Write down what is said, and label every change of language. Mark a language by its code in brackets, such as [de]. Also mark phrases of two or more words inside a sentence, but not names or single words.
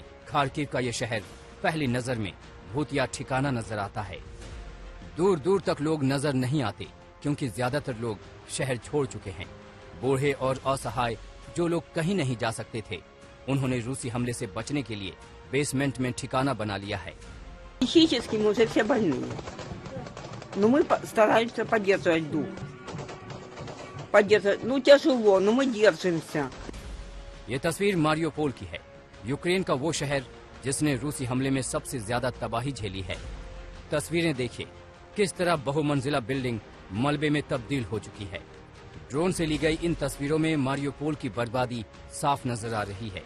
[hi] खार्किव का ये शहर पहली नजर में भूतिया ठिकाना नजर आता है। दूर दूर तक लोग नजर नहीं आते क्योंकि ज्यादातर लोग शहर छोड़ चुके हैं। बूढ़े और असहाय जो लोग कहीं नहीं जा सकते थे, उन्होंने रूसी हमले से बचने के लिए बेसमेंट में ठिकाना बना लिया है। [ru] Психически мы уже все больные. Но мы стараемся поддерживать дух. Поддерживать, тяжело, но мы держимся. [hi] ये तस्वीर मारियोपोल की है, यूक्रेन का वो शहर जिसने रूसी हमले में सबसे ज्यादा तबाही झेली है। तस्वीरें देखिए, किस तरह बहुमंजिला बिल्डिंग मलबे में तब्दील हो चुकी है। ड्रोन से ली गई इन तस्वीरों में मारियोपोल की बर्बादी साफ नजर आ रही है।